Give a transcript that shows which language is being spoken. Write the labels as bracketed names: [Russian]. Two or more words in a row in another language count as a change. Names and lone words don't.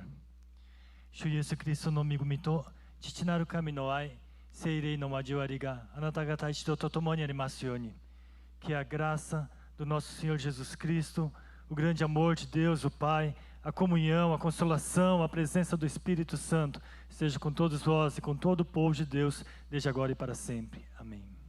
[Japanese] 主イエスキリストの恵みと父なる神の愛、聖霊の交わりがあなた方一同と共にありますように。 [Portuguese] Que a graça do nosso Senhor Jesus Cristo, o grande amor de Deus, o Pai, a comunhão, a consolação, a presença do Espírito Santo esteja com todos vós e com todo o povo de Deus, desde agora e para sempre. Amém.